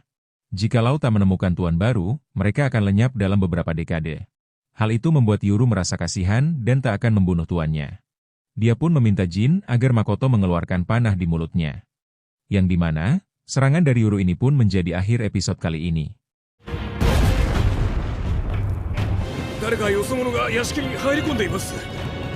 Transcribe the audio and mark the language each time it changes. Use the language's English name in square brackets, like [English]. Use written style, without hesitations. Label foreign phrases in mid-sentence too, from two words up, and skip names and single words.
[Indonesian] Jikalau tak menemukan tuan baru, mereka akan lenyap dalam beberapa dekade. Hal itu membuat Yuru merasa kasihan dan tak akan membunuh tuannya. Dia pun meminta Jin agar Makoto mengeluarkan panah di mulutnya. Yang dimana, serangan dari Yuru ini pun menjadi akhir episode kali ini. [Japanese] 誰かよそ者が屋敷に入り込んでいます。